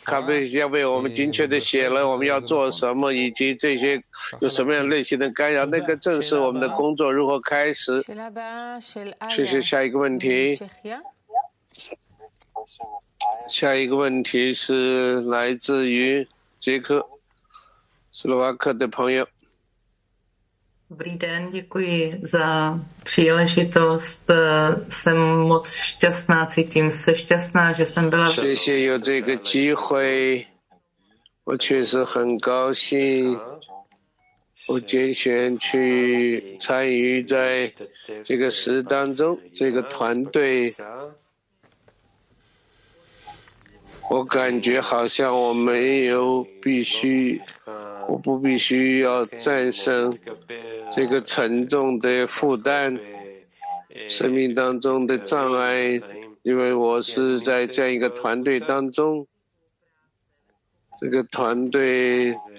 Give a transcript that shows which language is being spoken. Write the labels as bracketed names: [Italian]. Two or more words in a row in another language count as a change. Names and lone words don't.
[Chinese] 咖啡学家为我们精确的写了我们要做什么，以及这些有什么样类型的干扰，那个正是我们的工作如何开始。谢谢。下一个问题。下一个问题是来自于捷克斯洛伐克的朋友。 [Czech] Dobrý den, děkuji za příležitost. Jsem moc šťastná, cítím se šťastná, že jsem byla... [Chinese] 谢谢有这个机会，我确实很高兴。我拣选去参与在这个事当中，这个团队，我感觉好像我没有我不必须要战胜这个沉重的负担，生命当中的障碍，因为我是在这样一个团队当中，这个团队。